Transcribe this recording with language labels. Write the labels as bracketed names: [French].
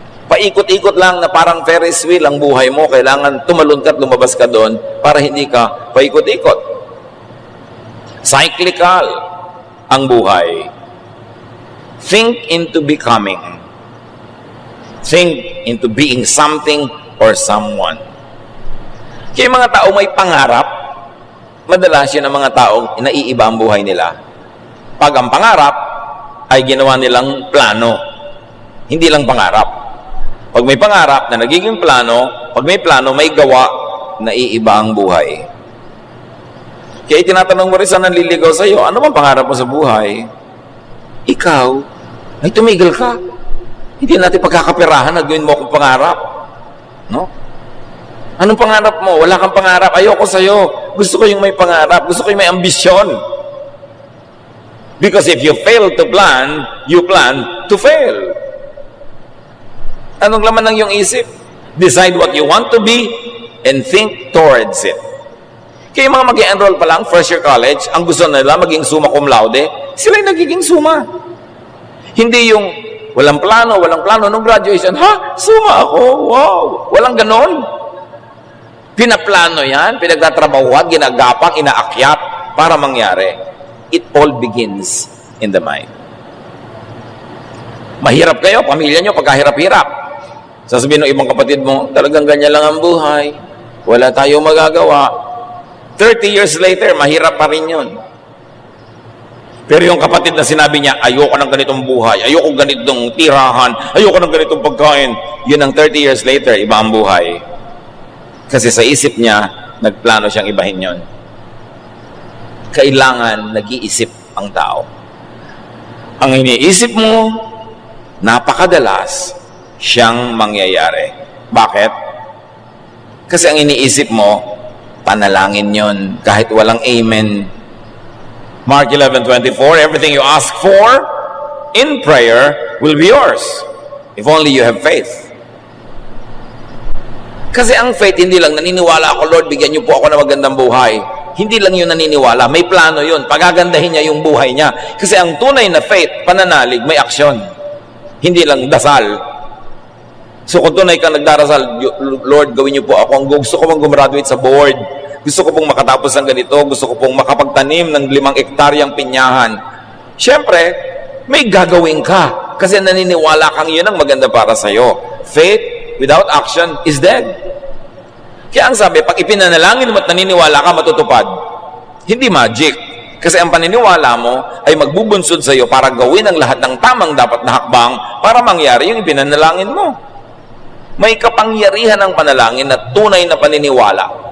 [Filipino] Paikot-ikot lang na parang Ferris wheel ang buhay mo. Kailangan tumalon ka at lumabas ka doon para hindi ka paikot-ikot. [English] Cyclical [Filipino] ang buhay. [English] Think into becoming. Think into being something or someone. [Filipino] Kaya mga tao may pangarap, madalas yun ang mga taong naiiba ang buhay nila. Pag ang pangarap ay ginawa nilang plano, hindi lang pangarap. Pag may pangarap na nagiging plano, pag may plano, may gawa, naiiba ang buhay. Kaya tinatanong mo rin sa nanliligaw sa iyo, ano bang pangarap mo sa buhay? Ikaw, ay tumigil ka. Hindi natin pagkakapirahan na gawin mo akong pangarap. No? Anong pangarap mo? Wala kang pangarap. Ayoko sa'yo. Gusto ko yung may pangarap. Gusto ko yung may ambisyon. [English] Because if you fail to plan, you plan to fail. [Filipino] Anong laman ng iyong isip? [English] Decide what you want to be and think towards it. [Filipino] Kaya yung mga mag-enroll pa lang, [English] first year college, [Filipino] ang gusto nila maging summa cum laude, sila yung nagiging summa. Hindi yung walang plano. Nung graduation, ha? Summa ako? Wow! Walang ganon. Pinaplano yan, pinagtatrabahuan, ginagapang, inaakyat para mangyari. [English] It all begins in the mind. [Filipino] Mahirap kayo, pamilya nyo, pagkahirap-hirap. Sasabihin ng ibang kapatid mo, talagang ganyan lang ang buhay. Wala tayong magagawa. [English] 30 years later, [Filipino] mahirap pa rin yun. Pero yung kapatid na sinabi niya, ayoko ng ganitong buhay, ayoko ganitong tirahan, ayoko ng ganitong pagkain, yun ang 30 years later, iba ang buhay. Kasi sa isip niya, nagplano siyang ibahin yon. Kailangan nag-iisip ang tao. Ang iniisip mo, napakadalas siyang mangyayari. Bakit? Kasi ang iniisip mo, panalangin yon kahit walang amen. [English] Mark 11:24, everything you ask for in prayer will be yours if only you have faith. [Filipino] Kasi ang faith, hindi lang naniniwala ako, Lord, bigyan niyo po ako ng magandang buhay. Hindi lang yun naniniwala, may plano yun. Pagagandahin niya yung buhay niya. Kasi ang tunay na faith, pananalig, may aksyon. Hindi lang dasal. So kung tunay ka nagdarasal, Lord, gawin niyo po ako. Ang gusto ko pong gumraduate sa board. Gusto ko pong makatapos ng ganito. Gusto ko pong makapagtanim ng 5 hektaryang pinyahan. Siyempre, may gagawin ka. Kasi naniniwala kang yun ang maganda para sa'yo. [English] Faith without action is dead. [Filipino] Kaya ang sabi, pag ipinanalangin mo at naniniwala ka, matutupad. Hindi magic. Kasi ang paniniwala mo ay magbubunsod sa iyo para gawin ang lahat ng tamang dapat na hakbang para mangyari yung ipinanalangin mo. May kapangyarihan ng panalangin na tunay na paniniwala.